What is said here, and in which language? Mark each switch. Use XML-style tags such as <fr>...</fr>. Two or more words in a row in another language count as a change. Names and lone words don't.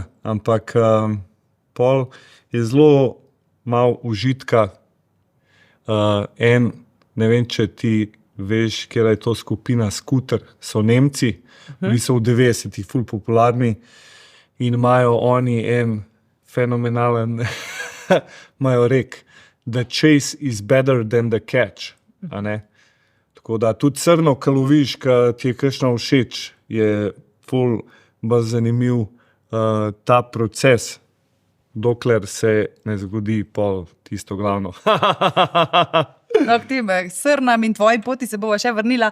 <sl>Ampak pol je zelo malo užitka. Ne vem, če ti veš, kjer je to skupina Scooter, so Nemci, bili so v 90-ih ful popularni in imajo oni en fenomenalen imajo rek,</sl> <en>the chase is better than the catch.</en> <sl>A ne? Tako da tudi crno, ko loviš, ko ti je kakšno všeč, je ful bolj zanimiv ta proces, dokler se ne zgodi pol tisto glavno. No, k tem srnam in tvoji poti se bova še vrnila.</sl>